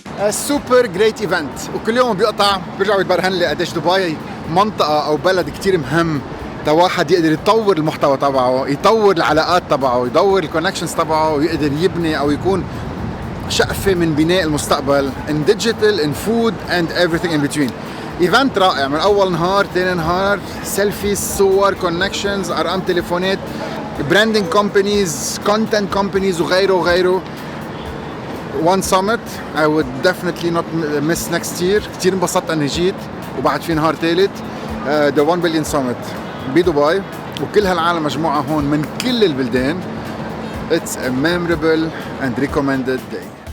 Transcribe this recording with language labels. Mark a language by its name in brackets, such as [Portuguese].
[Arabic] سوبر جريت ايفنت وكل يوم بيقطع بيرجع بيبرهن لي قديش دبي منطقه او بلد كتير مهم تا واحد يقدر يطور المحتوى تبعه، يطور العلاقات تبعه، يدور الكونكشنز تبعه ويقدر يبني او يكون شقفه من بناء المستقبل [English] in digital, in food and everything in between. [Arabic] ايفنت رائع من اول نهار ثاني نهار، سيلفيز، صور، كونكشنز، ارقام تليفونات، براندنج كومبانيز، كونتنت كومبانيز وغيره. [English] One summit I would definitely not miss next year. [Arabic] كتير انبسطت اني جيت وبعد في نهار ثالث [English] the 1 billion summit [Arabic] بدبي وكل هالعالم مجموعة هون من كل البلدان. [English] It's a memorable and recommended day.